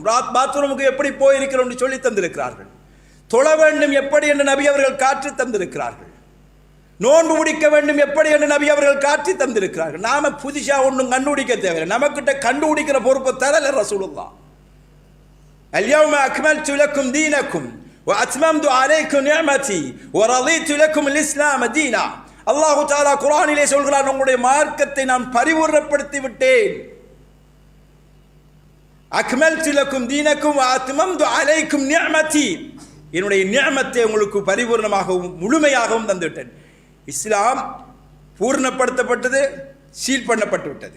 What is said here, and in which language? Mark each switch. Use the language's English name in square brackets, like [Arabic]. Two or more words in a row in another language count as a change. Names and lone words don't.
[Tamil] பாத்ரூமுக்கு எப்படி போயிருக்கிறோம் என்று சொல்லி தந்திருக்கிறார்கள். தொழ வேண்டும் எப்படி என்று நபி அவர்கள் காட்டி தந்திருக்கிறார்கள். நோன்பு முடிக்க வேண்டும் எப்படி என்று நபி அவர்கள் காட்டி தந்திருக்கிறார்கள். நாம புதுசா ஒன்றும் கண்டுபிடிக்க தேவையில்லை. நமக்கிட்ட கண்டுபிடிக்கிற பொறுப்பை தரல ரசூலுல்லாஹ். [Arabic] اليوم أكملت لكم دينكم وأتممت عليكم نعمتي ورضيت لكم الإسلام دينا. [Tamil] அல்லாஹு தஆலா குர்ஆனிலே சொல்கிறான், உங்களுடைய மார்க்கத்தை நான் பரிபூர்ணப்படுத்தி விட்டேன். [Arabic] أكملت لكم دينكم و أتممت عليكم نعمتي, [Tamil] என்னுடைய நிஅமத்தை உங்களுக்கு பரிபூர்ணமாகவும் முழுமையாகவும் தந்துவிட்டேன். இஸ்லாம் பூர்ணப்படுத்தப்பட்டது, சீல் பண்ணப்பட்டு விட்டது.